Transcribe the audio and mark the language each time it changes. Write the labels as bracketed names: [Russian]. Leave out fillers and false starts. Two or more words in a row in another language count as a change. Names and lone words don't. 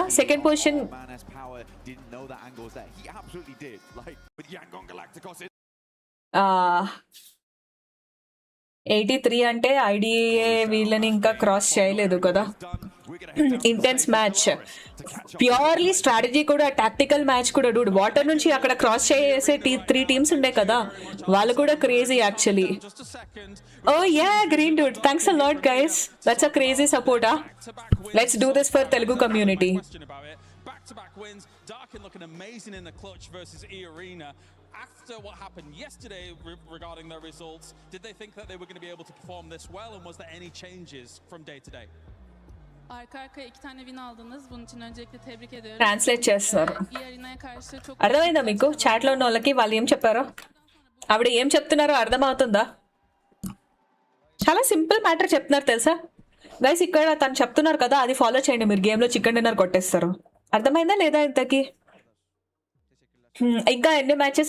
[English] second position [Telugu] 83 అంటే ఐడిఏ వీళ్ళని ఇంకా క్రాస్ చేయలేదు కదా. [English] intense match, purely strategy [Telugu] కూడా, [English] tactical match [Telugu] కూడా. డూడ్ వాటర్ నుంచి అక్కడ క్రాస్ చేసే 3 టీమ్స్ ఉండే కదా, వాళ్ళు కూడా [English] crazy actually. Oh ya green dude, thanks a lot guys, that's a crazy support. Let's do this for Telugu community. After what happened yesterday regarding their results, did they think that they were going to be able to perform this well, and was there any changes from day to day? [Turkish] Arka arkaya 2 tane win aldınız. Bunun için öncelikle tebrik ediyorum. [Telugu] ట్రాన్స్లేట్ చేస్తున్నారు. [Turkish] Arena'ya karşı çok [Telugu] అర్థమైందా మీకు? చాట్ లో ఉన్న వాళ్ళకి వాళ్ళు ఏం చెప్పారో, ఆవిడ ఏం చెప్తున్నారో అర్థమవుతుందా? చాలా [English] simple matter [Telugu] చెప్తున్నారు తెలుసా గైస్. ఇక్కడ తను చెప్తున్నారు కదా, అది ఫాలో చేయండి మీరు. గేమ్ లో [English] chicken dinner [Telugu] కొట్టేస్తారు. అర్థమైందా లేదా ఇంతకి? ఇంకా ఎన్ని మ్యాచెస్?